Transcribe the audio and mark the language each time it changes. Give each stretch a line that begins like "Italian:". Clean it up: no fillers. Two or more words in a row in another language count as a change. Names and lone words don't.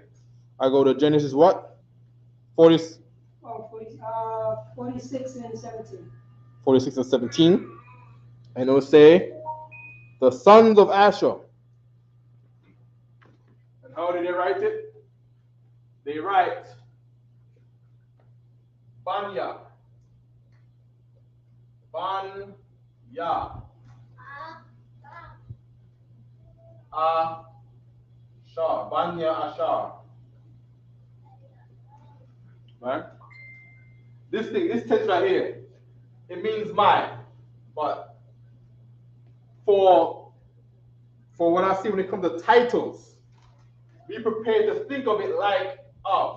English: I go to Genesis what? 46 and 17. 46 and 17. And it will say, the sons of Asher. And how did they write it? They write Banya. Banya. Ashar. Banya Ashar. Right? This text right here, it means mine. But for what I see when it comes to titles, be prepared to think of it like of.